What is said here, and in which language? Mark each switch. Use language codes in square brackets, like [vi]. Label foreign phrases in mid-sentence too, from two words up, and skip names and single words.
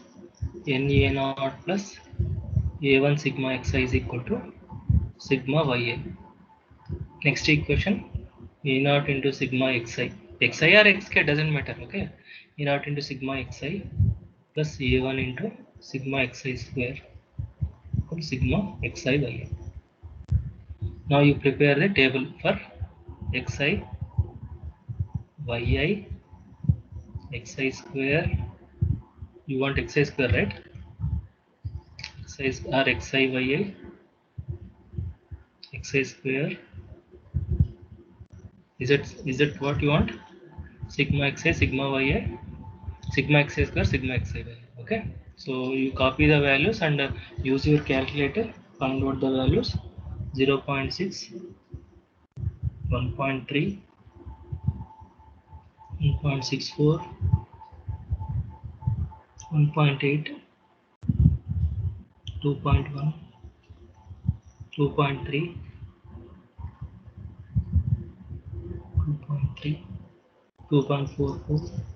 [en] Na0 plus a1 sigma xi is equal to sigma ya. Next equation, a0 into sigma xi, xi or xk doesn't matter. Okay, a0 into sigma xi plus a1 into sigma xi square equal sigma xi ya. Now you prepare the table for xi, yi, xi square. You want xi square, right? Xi or xi yi, xi square. Is it what you want? Sigma xi, sigma yi, sigma xi square, sigma xi y. Okay. So you copy the values and use your calculator. Find out the values. 0.6, 1.3, 1.64, 1.8, 2.1, 2.3, 2.3, 2.44.